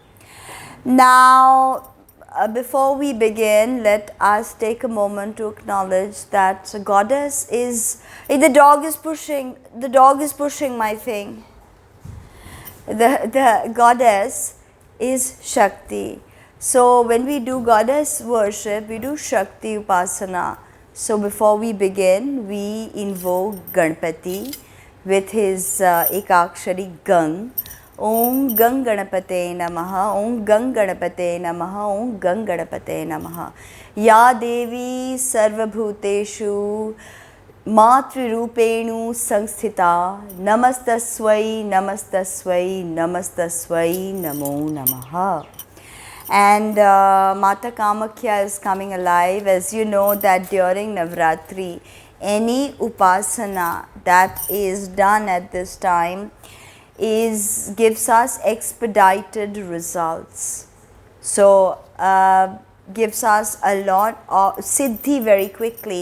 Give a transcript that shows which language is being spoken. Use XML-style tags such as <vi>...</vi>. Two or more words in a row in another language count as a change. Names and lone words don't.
<en>Now before we begin, let us take a moment to acknowledge that goddess is, the dog is pushing my thing. The goddess is Shakti. So when we do goddess worship, we do</en> <sa>शक्ति उपासना.</sa> <en>So before we begin, we invoke Ganpati with his Ekakshari Gang.</en> <sa>ॐ गं गणपतये नमः, ॐ गं गणपतये नमः, ॐ गं गणपतये नमः. या देवी सर्वभूतेषु मातृरूपेण संस्थिता, नमस्तस्यै, नमस्तस्यै, नमस्तस्यै, नमो नमः.</sa> <en>And Mata Kamakhya is coming alive. As you know that during Navratri, any upasana that is done at this time gives us expedited results. So gives us a lot of siddhi very quickly.</en>